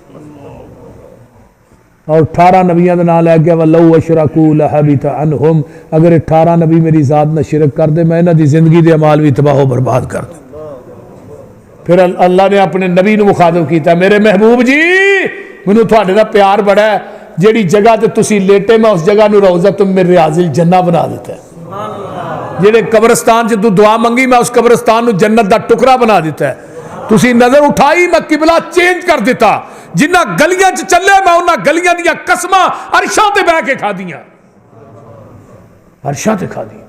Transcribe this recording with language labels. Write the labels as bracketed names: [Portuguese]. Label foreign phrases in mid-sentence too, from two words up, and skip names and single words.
[Punjabi] اور 18 نبیوں کا نام لے گیا [Arabic] ولو أشركوا لحبط عنهم. [Punjabi] اگر 18 نبی میری ذات نہ شرک کر دے، میں انہاں دی زندگی دے اعمال بھی تباہ برباد کر دوں. پھر اللہ نے اپنے نبی نوں مخاطب کیا، میرے محبوب جی مینوں تہاڈے دا پیار بڑا ہے، جہڑی جگہ تے تسیں لیٹے میں اس جگہ نوں [Arabic] روضة من رياض الجنة [Punjabi] بنا دتا ہے. جہڑے قبرستان چ تو دعا منگی میں اس قبرستان نوں جنت دا ٹکڑا بنا دتا ہے. تسیں نظر اٹھائی میں قبلہ چینج کر دتا، جنہاں گلیاں چ چلے میں انہاں گلیاں دیاں قسماں عرشاں تے بہہ کے کھادیاں، عرشاں تے کھادیاں.